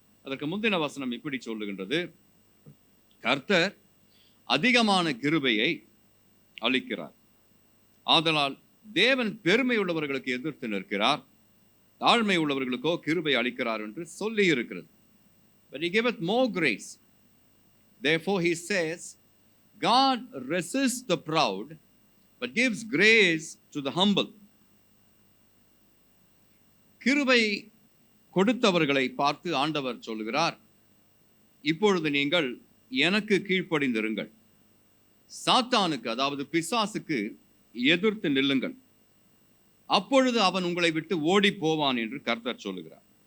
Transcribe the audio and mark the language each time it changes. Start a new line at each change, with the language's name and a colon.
Tamil: அதற்கு முந்தின வசனம் இப்படி சொல்லுகின்றது, கர்த்தர் அதிகமான கிருபையை அளிக்கிறார், ஆதலால் தேவன் பெருமை உள்ளவர்களுக்கு எதிர்த்து நிற்கிறார், தாழ்மை உள்ளவர்களுக்கோ கிருபை அளிக்கிறார் என்று சொல்லி இருக்கிறது.
English: But he giveth more grace. Therefore he says, God resists the proud, but gives grace to the humble.
Tamil: கிருபை கொடுத்தவர்களை பார்த்து ஆண்டவர் சொல்கிறார், இப்பொழுது நீங்கள் எனக்கு கீழ்ப்படிந்திருங்கள், சாத்தானுக்கு அதாவது பிசாசுக்கு எதிர்த்து நில்லுங்கள், அப்பொழுது அவன் உங்களை விட்டு ஓடி போவான் என்று கர்த்தர் சொல்லுகிறார்.